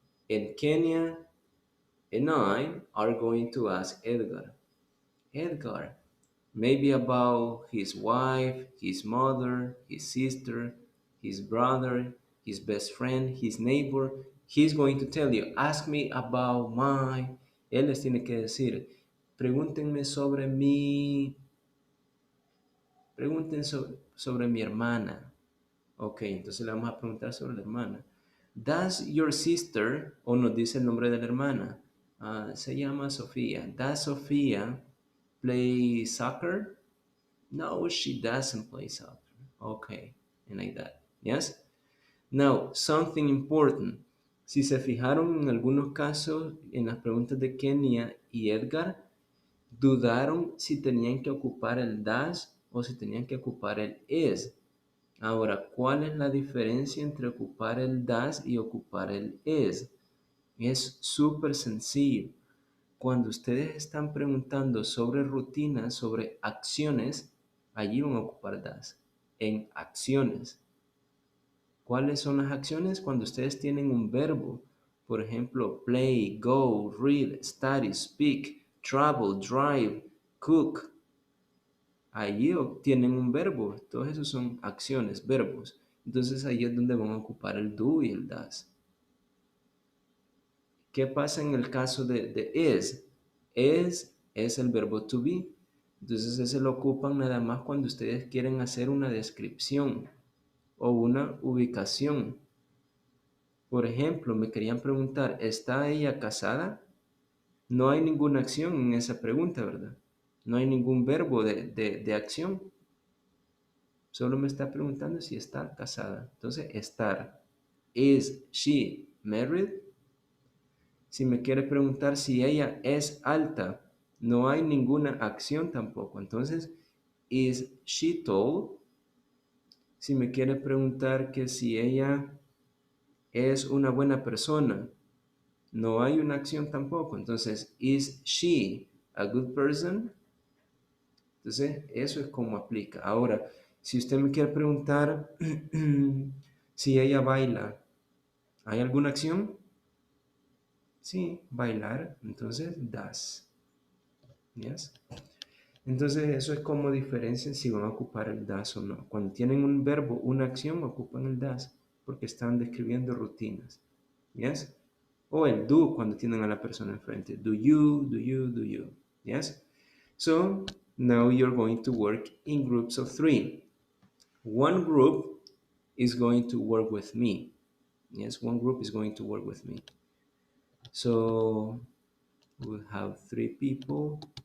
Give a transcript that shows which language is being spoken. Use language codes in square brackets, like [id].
[en] And Kenya and I are going to ask Edgar. Edgar, maybe about his wife, his mother, his sister, his brother, his best friend, his neighbor. He's going to tell you, ask me about my... [es] Él les tiene que decir, pregúntenme sobre mi... Pregunten sobre mi hermana. Ok, entonces le vamos a preguntar sobre la hermana. [en] Does your sister, [es] o nos dice el nombre de la hermana, se llama Sofía. [en] Does Sofía play soccer? No, she doesn't play soccer. Okay, and like that. Yes? Now, something important. [es] Si se fijaron en algunos casos, en las preguntas de Kenia y Edgar, dudaron si tenían que ocupar el does o si tenían que ocupar el is. Ahora, ¿cuál es la diferencia entre ocupar el does y ocupar el is? Es súper sencillo. Cuando ustedes están preguntando sobre rutinas, sobre acciones, allí van a ocupar does. En acciones. ¿Cuáles son las acciones? Cuando ustedes tienen un verbo. Por ejemplo, [en] play, go, read, study, speak, travel, drive, cook. [es] Allí obtienen un verbo. Todos esos son acciones, verbos. Entonces ahí es donde van a ocupar el do y el does. ¿Qué pasa en el caso de is? Es el verbo to be. Entonces ese lo ocupan nada más cuando ustedes quieren hacer una descripción o una ubicación. Por ejemplo, me querían preguntar, ¿está ella casada? No hay ninguna acción en esa pregunta, ¿verdad? No hay ningún verbo de acción. Solo me está preguntando si está casada. Entonces, estar. [en] Is she married? [es] Si me quiere preguntar si ella es alta, no hay ninguna acción tampoco. Entonces, [en] is she tall? [es] Si me quiere preguntar que si ella es una buena persona, no hay una acción tampoco. [en] Entonces, is she a good person? [es] Entonces, eso es como aplica. Ahora, si usted me quiere preguntar si ella baila, ¿hay alguna acción? Sí, bailar. Entonces, does. Yes. Entonces, eso es como diferencia si van a ocupar el does o no. Cuando tienen un verbo, una acción, ocupan el does porque están describiendo rutinas. Yes. O el do cuando tienen a la persona enfrente. [en] Do you, do you, do you. Yes. So, now you're going to work in groups of 3. One group is going to work with me. Yes, one group is going to work with me. So, we'll have 3 people.